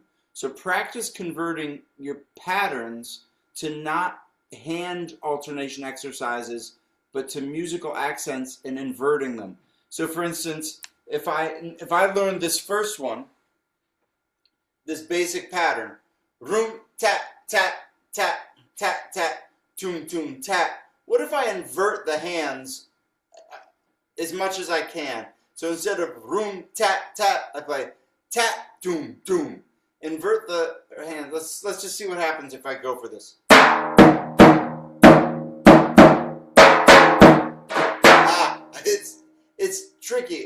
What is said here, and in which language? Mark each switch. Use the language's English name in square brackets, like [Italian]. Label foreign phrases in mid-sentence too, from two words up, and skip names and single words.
[English] So practice converting your patterns to not hand alternation exercises, but to musical accents and inverting them. So for instance, if I learned this first one, this basic pattern, room, tap, tap, tap, tap, tap, toom, toom, tap. What if I invert the hands as much as I can? So instead of room, tap, tap, I play tap, doom, doom. Invert the hand. Let's just see what happens if I go for this. It's tricky.